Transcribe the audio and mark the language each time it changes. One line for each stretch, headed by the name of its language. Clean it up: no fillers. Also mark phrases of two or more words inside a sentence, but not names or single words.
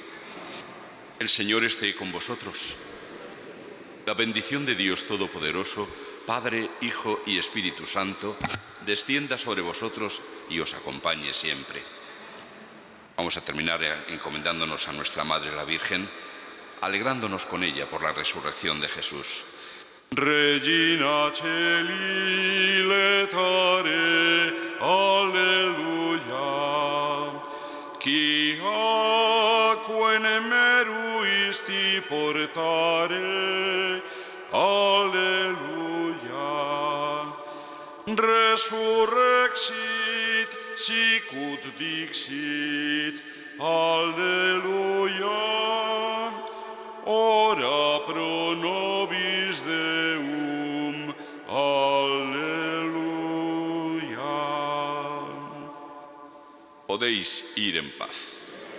Spanish: El Señor esté con vosotros. La bendición de Dios Todopoderoso, Padre, Hijo y Espíritu Santo, descienda sobre vosotros y os acompañe siempre. Vamos a terminar encomendándonos a nuestra Madre la Virgen, alegrándonos con ella por la resurrección de Jesús.
Latin: Regina Celi letare, alleluia. Qui aquae meruisti portare, alleluia. Resurrexit, sicut dixit, alleluia. Ora pro nobis Deum, alleluia.
Spanish: Podéis ir en paz.